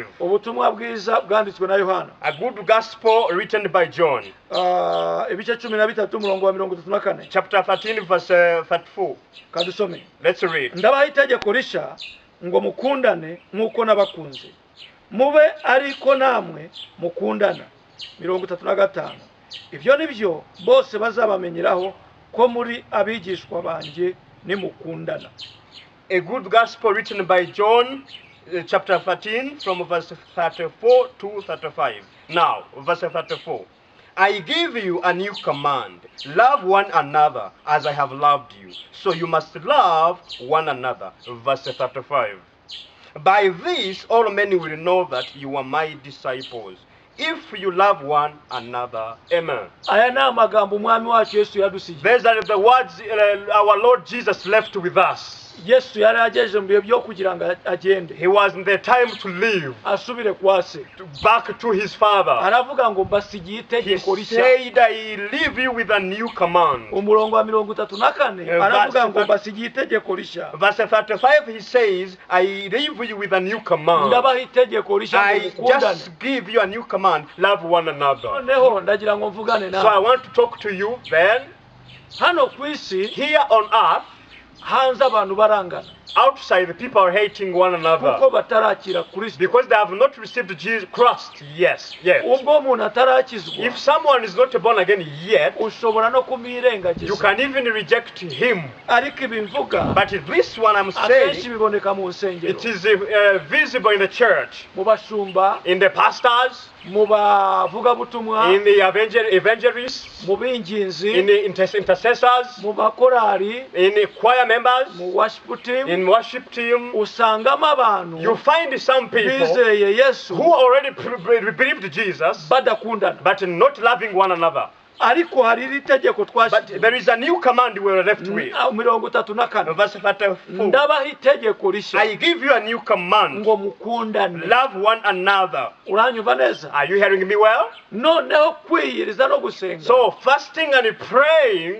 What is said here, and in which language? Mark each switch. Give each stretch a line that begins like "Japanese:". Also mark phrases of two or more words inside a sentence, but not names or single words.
Kinyarwanda: Ubutumwa bwiza bwanditswe na Yohana,
English: A good gospel written by John,
Kinyarwanda: ibice 13 umurongo wa 34.
English: chapter 13, verse 34.
Kinyarwanda: Kadusome.
English: Let's read.
Kinyarwanda: Ndabaha itegeko risha ngo mukundane nk'uko nabakunze, mube ariko namwe mukundana. 35. Ibyo nibyo bose bazabamenyeraho ko muri abigishwa banjye nimukundana.
English: A good gospel written by John, chapter 13, from verse 34 to 35. Now, verse 34. I give you a new command. Love one another as I have loved you. So you must love one another. Verse 35. By this all men will know that you are my disciples, if you love one another. Amen.
Kinyarwanda: Aya ni amagambo umwami wacu Yesu yadusigiye.
English: These are the words our Lord Jesus left with us.
Kinyarwanda: Yesu yari agejeje mu bihe byo kugira ngo agende,
English: He was in the time to leave,
Kinyarwanda: asubire kwa se.
English: back to his Father.
Kinyarwanda: Aravuga ngo mbasigiye
English: He
Kinyarwanda: itegeko rishya.
English: said, I leave you with a new command.
Kinyarwanda: Umurongo wa 34 aravuga ngo mbasigiye itegeko rishya.
English: Verse 35, he says, I leave you with a new command.
Kinyarwanda: Ndabaha itegeko rishya ngo
English: I
Kinyarwanda: mukundane.
English: just give you a new command. Love one another.
Kinyarwanda: Noneho ndagira ngo mvugane
English: So I
Kinyarwanda: nawe.
English: want to talk to you then.
Kinyarwanda: Hano ku isi
English: Here on earth,
Kinyarwanda: hanze abantu barangana.
English: outside the people are hating one another
Kinyarwanda: kuko batarakira Kristo.
English: because they have not received Jesus Christ yet.
Kinyarwanda: Ubwo umuntu atarakizwa,
English: If someone is not born again yet,
Kinyarwanda: ushobora no
English: you
Kinyarwanda: kumwirengagiza.
English: can even reject him.
Kinyarwanda: Ariko ibi mvuga
English: But this one I'm
Kinyarwanda: akenshi
English: saying,
Kinyarwanda: biboneka mu nsengero,
English: it is visible in the church,
Kinyarwanda: mu bashumba,
English: in the pastors,
Kinyarwanda: mu bavugabutumwa,
English: in the evangelists,
Kinyarwanda: mu binginzi,
English: in the intercessors,
Kinyarwanda: mu bakorari,
English: in the choir members,
Kinyarwanda: mu
English: worship team. in worship team.
Kinyarwanda: Usangamo abantu
English: You find some people
Kinyarwanda: bizeye Yesu
English: who already believed Jesus,
Kinyarwanda: badakundana.
English: but not loving one another.
Kinyarwanda: Ariko hari iri tegeko
English: But
Kinyarwanda: twashyize
English: there is a new command we were left with. 34. Verse 34.
Kinyarwanda: Ndabaha itegeko rishya
English: I give you a new command.
Kinyarwanda: ngo mukundane.
English: Love one another.
Kinyarwanda: Uranyumva neza?
English: Are you hearing me well?
Kinyarwanda: Noneho kwiyiriza no gusenga
English: So fasting and praying